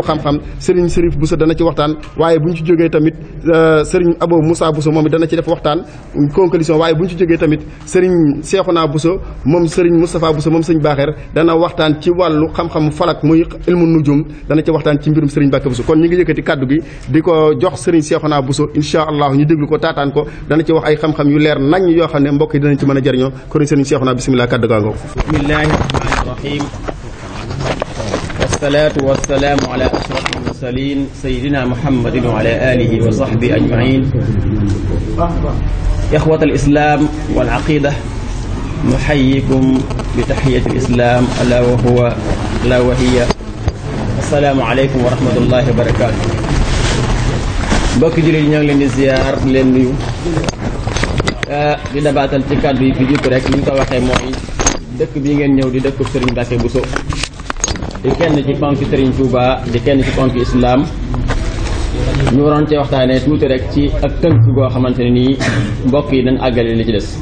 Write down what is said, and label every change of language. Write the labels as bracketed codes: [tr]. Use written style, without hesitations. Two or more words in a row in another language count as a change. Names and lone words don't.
[wo] xam-xam Serigne Sérif Bousso dana ci waxtaan waaye buñ ci jógee tamit Serigne Abo Moussa Bousso moom it dana ci def waxtaan conclusion waaye buñ ci jógee tamit Serigne Cheikhouna Bousso moom Serigne Moustapha Bousso moom Serigne Baaxeer dana waxtaan ci wàllu xam-xam falak muy [ar] علم النجوم [wo] dana ci waxtaan ci mbirum Serigne Mbacke Bousso kon ñi ngi yëkkati kàddu gi di ko jox Serigne Cheikhouna Bousso [ar] إن شاء الله [wo] ñu déglu ko taataan ko dana ci wax ay xam-xam yu leer nañ yoo xam ne mbokk yi danañ ci mën a jëriñoo kon Serigne Cheikhouna bismillah kàddu gaa ngoo [ar] بسم الله الرحمن الرحيم والصلاة والسلام على أشرف المرسلين سيدنا محمد وعلى آله وصحبه أجمعين إخوة الإسلام والعقيدة نحييكم بتحية الإسلام ألا وهي السلام عليكم ورحمة الله وبركاته [wo] mbokki jullit ñoo ngi leen di ziar leen nuyu di dabaatal ci kàddu yi fi jiitu rek ni ñu ko waxee mooy dëkk bi ngeen ñëw di dëkku Serigne Mbacke Bousso di kenn ci ponk Serigne Touba di kenn ci ponk islam ñu waroon cee waxtaanee tuuti rek ci ak tënk goo xamante ne nii mbokk yi dañ àggale li ci des